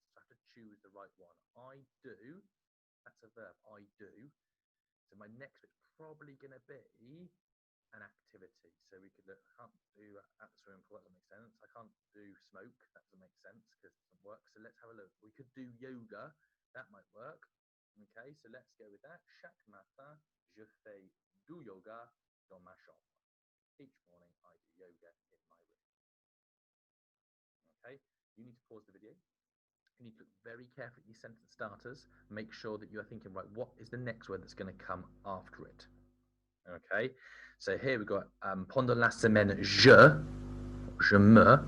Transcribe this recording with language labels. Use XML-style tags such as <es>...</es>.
<en>So I have to choose the right one. I do. That's a verb. I do. So my next bit's probably going to be an activity. So we could look, I can't do at the swimming pool, that doesn't make sense. I can't do smoke, that doesn't make sense because it doesn't work. So let's have a look. We could do yoga, that might work. Okay, so let's go with that.</en> <fr>Chaque matin, je fais du yoga dans ma chambre.</fr> <en>Each morning I do yoga in my room. Okay, you need to pause the video. You need to look very carefully at your sentence starters. Make sure that you are thinking, right, what is the next word that's going to come after it? Okay, so here we've got</en> <fr>pendant la semaine, je me.</fr>